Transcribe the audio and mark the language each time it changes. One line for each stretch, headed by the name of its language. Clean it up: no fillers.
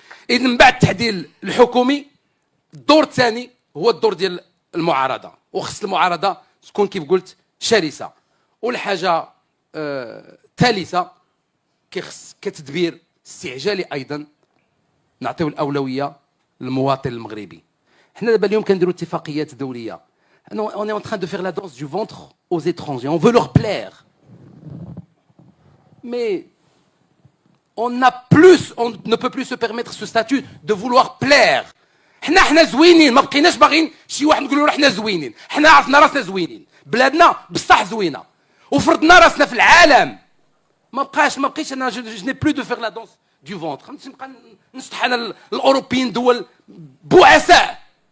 Arabic: اذا من بعد التحديد الحكومي، الدور الثاني هو الدور ديال المعارضه، وخص المعارضه تكون كيف قلت شرسه. والحاجه الثالثه كيخص كتدبير استعجالي ايضا نعطيو الاولويه للمواطن المغربي. حنا دابا اليوم كنديروا اتفاقيات دوليه.
French: On est en train de faire la danse du ventre aux étrangers. On veut leur plaire. Mais on ne peut plus se permettre ce statut de vouloir plaire.
Arabic: حنا زوينين، ما بقيناش باغيين شي واحد نقولوا له حنا زوينين. حنا عرفنا راسنا زوينين، بلادنا بصح زوينه، وفرضنا راسنا في العالم. ما بقيتش انا
French: جو ني بلو دو فيغ لا دونس دو فونتر.
Arabic: خمس نبقى نسطح انا الاوروبيين دول بؤساء.